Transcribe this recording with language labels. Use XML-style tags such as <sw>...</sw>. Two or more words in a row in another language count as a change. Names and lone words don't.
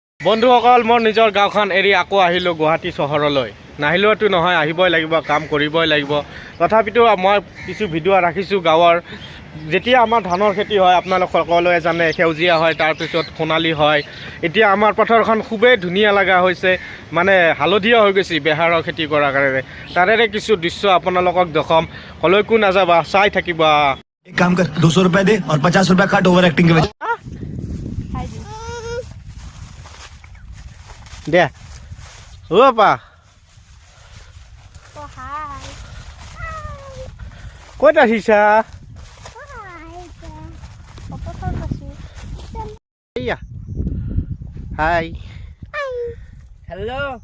<as>বন্ধুসকল মোৰ নিজৰ গাঁওখন এৰি আকৌ আহিলোঁ গুৱাহাটী চহৰলৈ নাহিলেওতো নহয় আহিবই লাগিব কাম কৰিবই লাগিব তথাপিতো মই কিছু ভিডিঅ' ৰাখিছোঁ গাঁৱৰ যেতিয়া আমাৰ ধানৰ খেতি হয় আপোনালোক সকলোৱে জানে সেউজীয়া হয় তাৰপিছত সোণালী হয় এতিয়া আমাৰ পথাৰখন খুবেই ধুনীয়া লগা হৈছে মানে হালধীয়া হৈ গৈছে বেহাৰৰ খেতি কৰাৰ কাৰণে তাৰে কিছু দৃশ্য আপোনালোকক দেখাম কলৈকো নাযাবা চাই থাকিবা</as> <hi>एक काम कर 200 रुपए दे और 50 रुपए काट</hi> <en>over acting</en> <hi>के वजह दे ओ पा</hi> <as>ক'ত আহিছা এইয়া</as> <en>hi hello'</en>